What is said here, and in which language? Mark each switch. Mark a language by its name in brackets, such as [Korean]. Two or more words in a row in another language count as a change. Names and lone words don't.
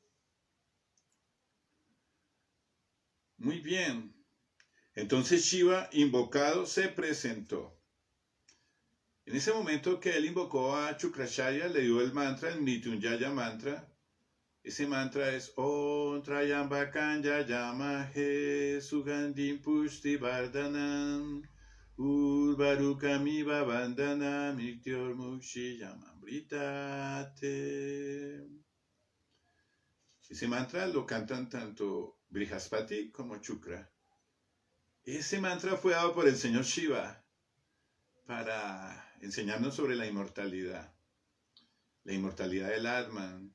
[Spanish] Muy bien. Entonces Shiva, invocado, se presentó. En ese momento que él invocó a Shukracharya, le dio el mantra, el Mrityunjaya mantra. Ese mantra es [Sanskrit] Om Trayambakan Yayamahe Sugandhim Pushti Vardhanam Urvarukamiva Vandana Mrityor Mukshi Yamamritate. [Spanish] Ese mantra lo cantan tanto Brihaspati como Shukra. Ese mantra fue dado por el señor Shiva para enseñarnos sobre la inmortalidad del Atman.